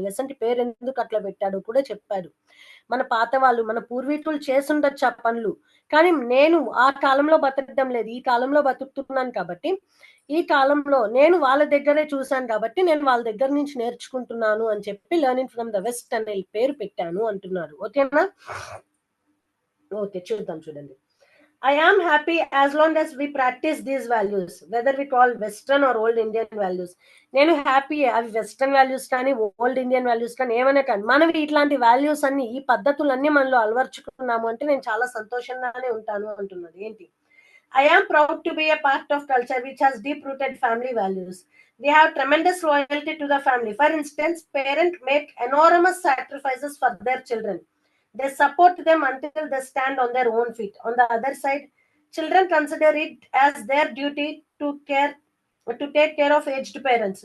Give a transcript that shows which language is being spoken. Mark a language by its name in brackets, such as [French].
[Telugu] Lesson కి పేరు ఎందుకు అట్లా పెట్టాడు కూడా చెప్పాడు. మన పాత వాళ్ళు, మన పూర్వీకులు చేసుండొచ్చు ఆ పనులు, కానీ నేను ఆ కాలంలో బతకడం లేదు, ఈ కాలంలో బతుకుతున్నాను, కాబట్టి ఈ కాలంలో నేను వాళ్ళ దగ్గరే చూశాను, కాబట్టి నేను వాళ్ళ దగ్గర నుంచి నేర్చుకుంటున్నాను అని చెప్పి లెర్నింగ్ ఫ్రమ్ ద వెస్ట్ అనే పేరు పెట్టాను అంటున్నారు. ఓకేనా, ఓకే చూద్దాం. [English] చూడండి, I am happy as long as we practice these values, whether we call Western or old Indian values. [Telugu] నేను హ్యాపీ, అవి వెస్టర్న్ వాల్యూస్ కానీ ఓల్డ్ ఇండియన్ వాల్యూస్ కానీ ఏమైనా కానీ, మనం ఇట్లాంటి వాల్యూస్ అన్ని, ఈ పద్ధతులన్నీ మనలో అలవర్చుకున్నాము అంటే నేను చాలా సంతోషంగానే ఉంటాను అంటున్నది. [English] ఏంటి, I am proud to be a part of culture which has deep-rooted family values. We have tremendous loyalty to the family. For instance, parents make enormous sacrifices for their children. They support them until they stand on their own feet. On the other side, children consider it as their duty to take care of aged parents.